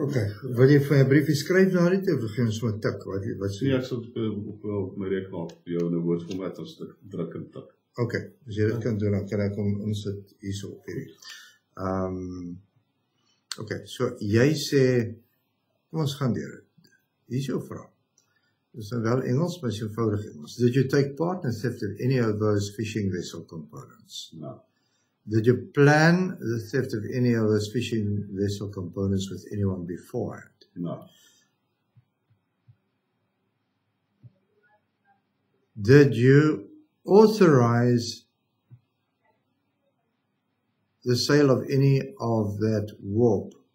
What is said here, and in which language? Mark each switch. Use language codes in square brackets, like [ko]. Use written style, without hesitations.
[af] Okay, wil jy vir 'n briefie skryf na dit of gee ons so 'n tik? Wat sê jy? Nee, ek sal op my rekenaar vir jou in 'n woordformaat as ek druk en tik. Okay, as jy dit kan doen, dan kan ek hom insit hierso op hierdie. Okay, so jy sê, kom ons gaan deur dit. Hier is jou vraag. Dit is wel Engels, maar is eenvoudig Engels. [en] Did you take part in theft of any of those fishing vessel components? No. Did you plan the theft of any of those fishing vessel components with anyone beforehand? No. Did you authorize the sale of any of that warp?